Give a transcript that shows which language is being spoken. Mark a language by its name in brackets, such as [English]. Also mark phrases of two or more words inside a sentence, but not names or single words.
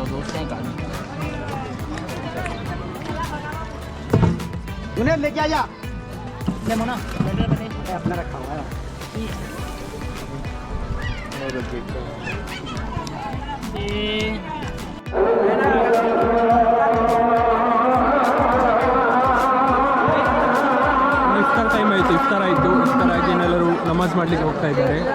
[Hindi] उन्हें लेके आया अपने मोना अपना रखा हुआ है [Kannada] ಇಫ್ತಾರ್ ಟೈಮ್ ಆಯಿತು, ಇಫ್ತಾರ್ ಆಯಿತು. ಇಫ್ತಾರ್ ಆಗಿ ಎಲ್ಲರೂ ನಮಾಜ್ ಮಾಡಲಿಕ್ಕೆ ಹೋಗ್ತಾ ಇದ್ದಾರೆ.